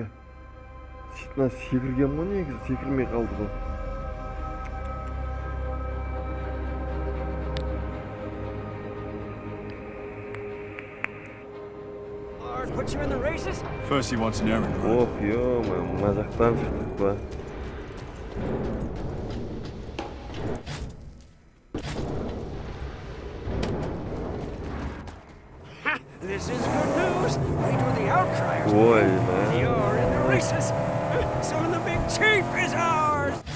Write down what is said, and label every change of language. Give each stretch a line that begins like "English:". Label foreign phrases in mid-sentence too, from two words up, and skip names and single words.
Kazakh: Мына секірген ғой негізі, секірмей қалды ғой.
English: Put you in the races? First he wants an errand run. Of,
Kazakh: мына жақтан шықтық па.
English: This is good news. We do the outcriers. Ой, man. You're in the races. So the big chief is ours.